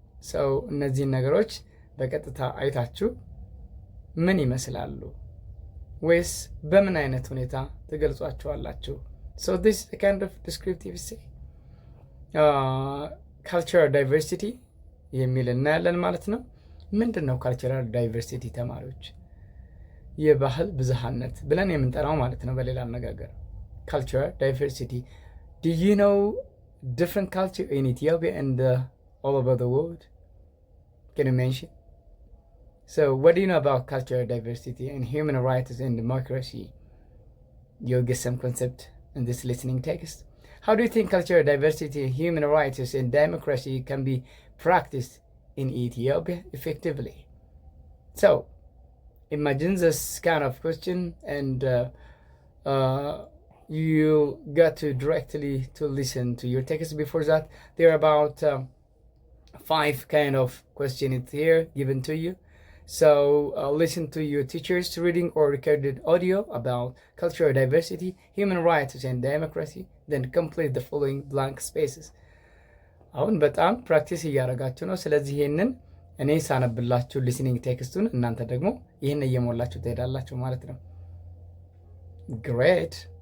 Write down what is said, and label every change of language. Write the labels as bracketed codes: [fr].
[am] So እነዚህን ነገሮች በቀጥታ አይታችሁ ምን ይመስላሉ ወይስ በምን አይነት ሁኔታ ትገልጿቸዋላችሁ? [en] So this is a kind of descriptive essay. [am] Cultural diversity የሚል እናያለን ማለት ነው። ምንድን ነው cultural diversity ተማሪዎች? የባህል ብዝሃነት ብለን የምንጠራው ማለት ነው በሌላ አነጋገር። Cultural diversity. [en] Do you know different culture in Ethiopia and all over the world? Can you mention? So what do you know about cultural diversity and human rights and democracy? You'll get some concept in this listening text. How do you think cultural diversity, human rights, and democracy can be practiced in Ethiopia effectively? So imagine this kind of question, and you got to directly to listen to your text. Before that, there are about 5 kind of questions here given to you. So listen to your teachers reading or recorded audio about cultural diversity, human rights, and democracy. Then complete the following blank spaces. [am] አሁን በጣም ፕራክቲስ እያደረጋችሁ ነው። ስለዚህ ይሄንን እኔ ሳነብላችሁ ሊስኒንግ ቴክስቱን እናንተ ደግሞ ይሄን እየሞላችሁ ትሄዳላችሁ ማለት ነው። Great.